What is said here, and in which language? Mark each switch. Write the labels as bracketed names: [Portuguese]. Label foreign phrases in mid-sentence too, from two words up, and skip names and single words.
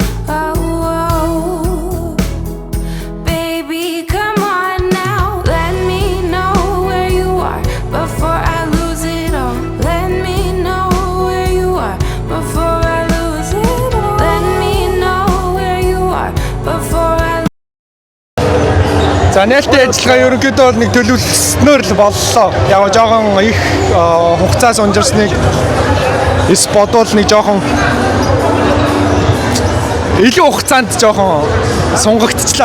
[English] Oh, baby, come on now, let me know where you are before I lose it all. Let me know where you are before I lose it all. Let me know where you are before I. [Mongolian] За нээлттэй ажиллагаа ерөнхийдөө бол нэг төлөвлөснөөр л боллоо. Яг жоохон их хугацаас унжирсныг эс бодвол нэг жоохон илүү хугацаанд жоохон сунгагдчихлаа.